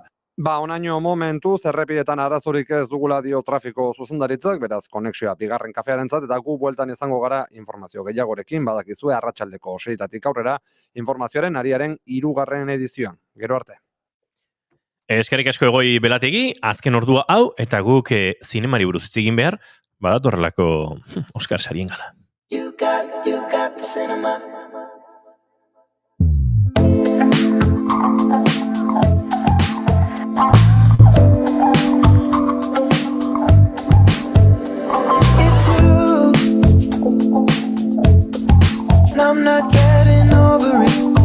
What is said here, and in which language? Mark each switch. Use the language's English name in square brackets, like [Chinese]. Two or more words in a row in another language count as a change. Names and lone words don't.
[Basque] Onaino momentuz, errepidetan arazorik ez dugula dio trafiko zuzendaritzak, beraz konexioa bigarren kafearentzat eta gu bueltan izango gara informazio gehiagorekin, badakizue arratsaldeko 6:00 aurrera informazioaren ariaren 3. edizioan. Gero arte. Eskerrik asko Egoi Belategi, azken ordua hau, eta guk zinemari buruz hitz egin behar, badatorrelako Oscar sarien gala. [English] You got the cinema. It's you, and I'm not getting over it.